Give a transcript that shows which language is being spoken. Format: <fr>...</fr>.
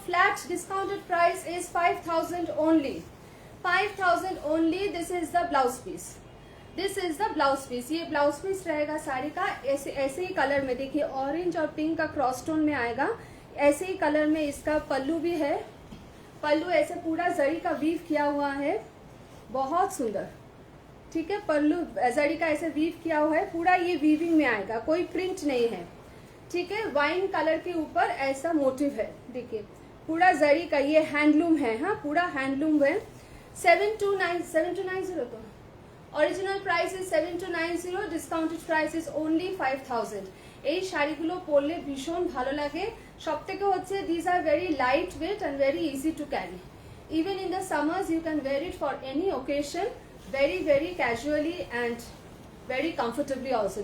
<en>Flat discounted price is 5000 only. 5000 only. This is the blouse piece. This is the blouse piece.</en> <hi>ये blouse piece रहेगा साड़ी का, ऐसे ऐसे ही colour में। देखिए ऑरेंज और पिंक का क्रॉस टोन में आएगा, ऐसे ही कलर में इसका पल्लू भी है। पल्लू ऐसे पूरा जरी का वीव किया हुआ है, बहुत सुंदर। ठीक है, पल्लू जरी का ऐसे वीव किया हुआ है, पूरा ये वीविंग में आएगा, कोई प्रिंट नहीं है। ठीक है, वाइन कलर के ऊपर ऐसा मोटिव है। देखिए पूरा जरी का ये हैंडलूम है, हाँ पूरा हैंडलूम है।</hi> <en>7290 तो original price is 7290, discounted price is only 5000।</en> <bn>এই শাড়িগুলো পরলে ভীষণ ভালো লাগে। সব থেকে হচ্ছে</bn> <en>This are very light weight and very easy to carry. Even in the summers you can wear it for any occasion very very casually and very comfortably also.</en>